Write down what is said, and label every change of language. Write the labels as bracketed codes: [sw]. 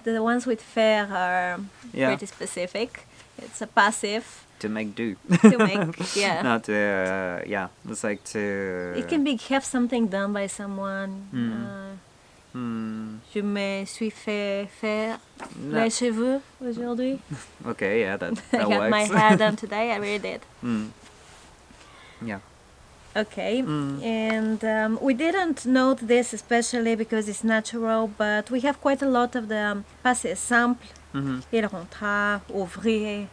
[en] The ones with faire are pretty specific. It's a passive. To make do. To make, yeah. Not it's like to... It can have something done by someone. [fr] Je me suis fait faire les cheveux aujourd'hui. [en] Okay, yeah, that I got works. my hair done today, I really did. Yeah. Okay, and we didn't note this especially because it's natural, but we have quite a lot of the passés simples. [fr] Il rentra, ouvrir.